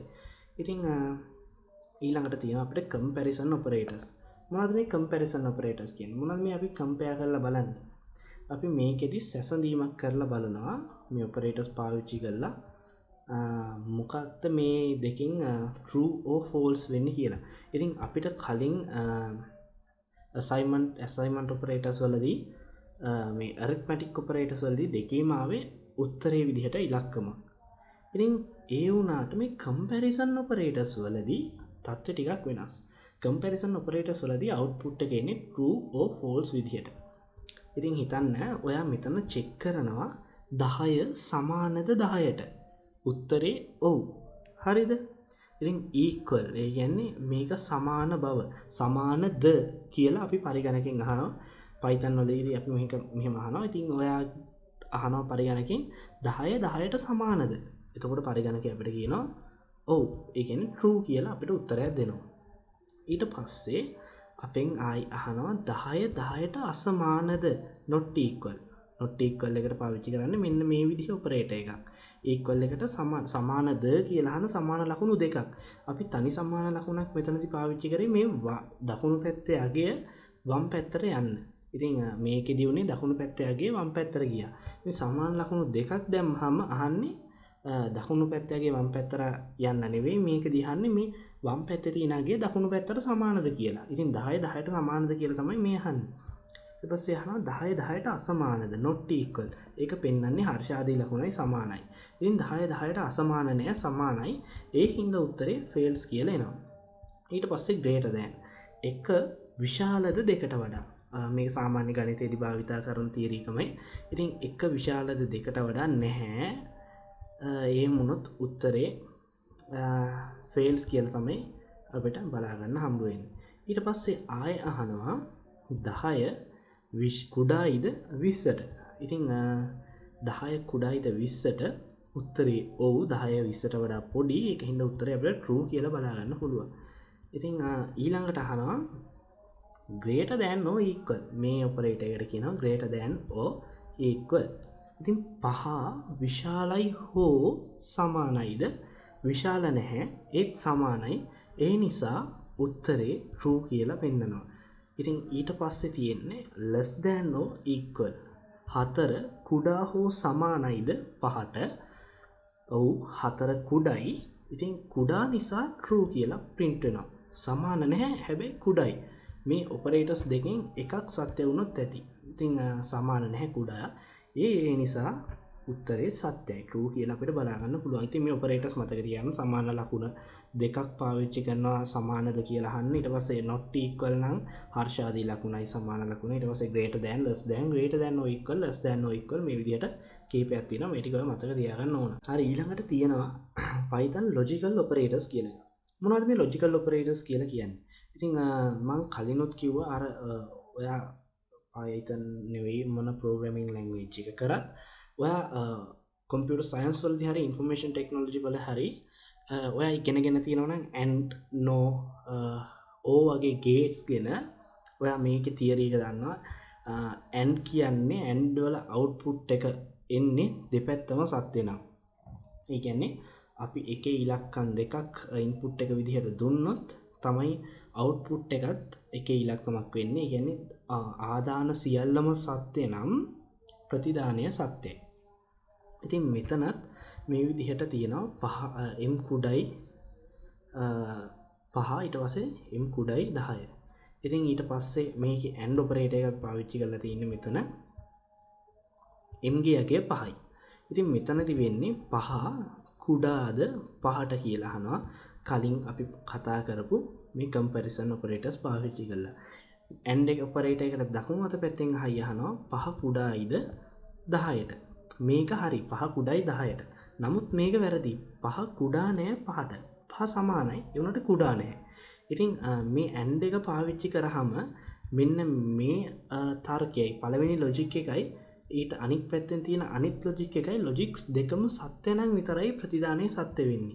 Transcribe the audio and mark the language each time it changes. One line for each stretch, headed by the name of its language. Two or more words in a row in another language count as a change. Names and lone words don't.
Sinhala: ඉතින් ඊළඟට තියෙනවා අපිට
English: comparison operators.
Sinhala: මොනවද මේ
English: comparison operators
Sinhala: කියන්නේ? මොනවද මේ අපි compare කරලා බලන්නේ? අපි මේකෙදි සැසඳීමක් කරලා බලනවා මේ operators පාවිච්චි කරලා මොකක්ද මේ දෙකෙන්
English: true or false
Sinhala: වෙන්නේ කියලා. ඉතින් අපිට කලින්
English: assignment operators
Sinhala: වලදී මේ
English: arithmetic operators
Sinhala: වලදී දෙකේම ආවේ උත්තරේ විදිහට ඉලක්කම. ඉතින් ඒ වුණාට මේ
English: comparison operators
Sinhala: වලදී තත්ත්වය ටිකක් වෙනස්.
English: comparison operators
Sinhala: වලදී output එක එන්නේ
English: true or false
Sinhala: විදිහට. ඉතින් හිතන්න ඔයා මෙතන check කරනවා 10 සමානද 10ට. උත්තරේ ඔව්. හරිද? ඉතින් equal ඒ කියන්නේ මේක සමාන බව සමානද කියලා අපි පරිගණකෙන් අහනවා. Python වලදී අපි මේක මෙහෙම අහනවා. ඉතින් ඔයා අහනවා පරිගණකෙන් 10 10ට සමානද? එතකොට පරිගණකය අපිට කියනවා ඔව්. ඒ කියන්නේ true කියලා අපිට උත්තරයක් දෙනවා. ඊට පස්සේ අපෙන් ආයි අහනවා 10 10ට අසමානද?
English: not equal. not equal
Sinhala: එකට පාවිච්චි කරන්නේ මෙන්න මේ විදිහේ ඔපරේටර් එකක්. equal එකට සමානද කියලා අහන සමාන ලකුණු දෙකක්. අපි තනි සමාන ලකුණක් මෙතනදී පාවිච්චි කරේ මේ දකුණු පැත්තේ අගය වම් පැත්තට යන්න. ඉතින් මේකෙදී උනේ දකුණු පැත්තේ අගය වම් පැත්තට ගියා. ඉතින් සමාන ලකුණු දෙකක් දැම්මහම අහන්නේ දකුණු පැත්තේ අගය වම් පැත්තට යන්න නෙවෙයි මේකදී අහන්නේ මේ වම් පැත්තේ තියෙන අගය දකුණු පැත්තට සමානද කියලා. ඉතින් 10 10ට සමානද කියලා තමයි මේ අහන්නේ. ඊට පස්සේ අහනවා 10 10ට අසමානද?
English: not equal.
Sinhala: ඒක පෙන්වන්නේ හර්ෂාදී ලකුණයි සමානයි. ඉතින් 10 10ට අසමාන නෑ සමානයි. ඒ හින්දා උත්තරේ fails කියලා එනවා. ඊට පස්සේ
English: greater than.
Sinhala: එක විශාලද දෙකට වඩා. මේක සාමාන්‍ය ගණිතයේදී භාවිතා කරන තියරි එකමයි. ඉතින් එක විශාලද දෙකට වඩා නැහැ. එහෙම වුණොත් උත්තරේ fails කියලා තමයි අපිට බලා ගන්න හම්බ වෙන්නේ. ඊට පස්සේ ආයෙ අහනවා 10 කුඩායිද 20ට. ඉතින් 10 කුඩායිද 20ට උත්තරේ ඔව් 10 20ට වඩා පොඩි. ඒක හින්දා උත්තරේ අපිට true කියලා බලා ගන්න පුළුවන්. ඉතින් ඊළඟට අහනවා
English: greater than or equal.
Sinhala: මේ ඔපරේටර් එකට කියනවා
English: greater than or equal.
Sinhala: ඉතින් 5 විශාලයි හෝ සමානයිද? විශාල නැහැ ඒත් සමානයි. ඒ නිසා උත්තරේ true කියලා පෙන්නනවා. ඉතින් ඊට පස්සේ තියෙන්නේ
English: less than or equal.
Sinhala: 4 කුඩා හෝ සමානයිද 5ට? ඔව් 4 කුඩයි. ඉතින් කුඩා නිසා true කියලා print වෙනවා. සමාන නැහැ හැබැයි කුඩයි. මේ operators දෙකෙන් එකක් සත්‍ය වුණොත් ඇති. ඉතින් සමාන නැහැ කුඩා. ඒ නිසා උත්තරේ සත්‍යයි true කියලා අපිට බලා ගන්න පුළුවන්. ඉතින් මේ operators මතක තියාගන්න සමාන ලකුණ දෙකක් පාවිච්චි කරනවා සමානද කියලා අහන්න. ඊට පස්සේ
English: not equal
Sinhala: නම් හර්ෂාදී ලකුණයි සමාන ලකුණ. ඊට පස්සේ
English: greater than less than greater than or equal less than or equal
Sinhala: මේ විදිහට කීපයක් තියෙනවා. මේ ටික මතක තියාගන්න ඕන. හරි ඊළඟට තියෙනවා Python
English: logical operators
Sinhala: කියලා. මොනවද මේ
English: logical operators
Sinhala: කියලා කියන්නේ? ඉතින් මම කලිනුත් කිව්වා අර ඔයා Python නෙවෙයි මොන
English: programming language
Sinhala: එක කරත් ඔයා
English: computer science
Sinhala: වලදී හරි
English: information technology
Sinhala: වල හරි ඔයා ඉගෙනගෙන තියෙනවා නම්
English: and no o
Sinhala: වගේ gates ගැන ඔයා මේකේ theory එක දන්නවා. and කියන්නේ and වල output එක එන්නේ දෙපැත්තම සත්‍ය නම්. ඒ කියන්නේ අපි එකේ ඉලක්කම් දෙකක් input එක විදිහට දුන්නොත් තමයි output එකත් එකේ ඉලක්කමක් වෙන්නේ. ඒ කියන්නේ ආදාන සියල්ලම සත්‍ය නම් ප්‍රතිදානය සත්‍යයි. ඉතින් මෙතනත් මේ විදිහට තියෙනවා m කුඩයි 5 ඊට පස්සේ m කුඩයි 10. ඉතින් ඊට පස්සේ මේකේ
English: and operator
Sinhala: එකක් පාවිච්චි කරලා තියෙන්නේ මෙතන m ගේ අගය 5යි. ඉතින් මෙතනදි වෙන්නේ 5 කුඩාද 5ට කියලා අහනවා. කලින් අපි කතා කරපු මේ
English: comparison operators
Sinhala: පාවිච්චි කරලා
English: and operator
Sinhala: එකට දකුණු අත පැත්තෙන් අහනවා 5 කුඩායිද 10ට. මේක හරි 5 කුඩයි 10ට. නමුත් මේක වැරදි. 5 කුඩා නෑ 5ට. 5 සමානයි. ඒ උනට කුඩා නෑ. ඉතින් මේ and එක පාවිච්චි කරාම මෙන්න මේ තර්කයයි පළවෙනි logic එකයි ඊට අනිත් පැත්තෙන් තියෙන අනිත් logic එකයි logics දෙකම සත්‍ය නම් විතරයි ප්‍රතිදානයේ සත්‍ය වෙන්නේ.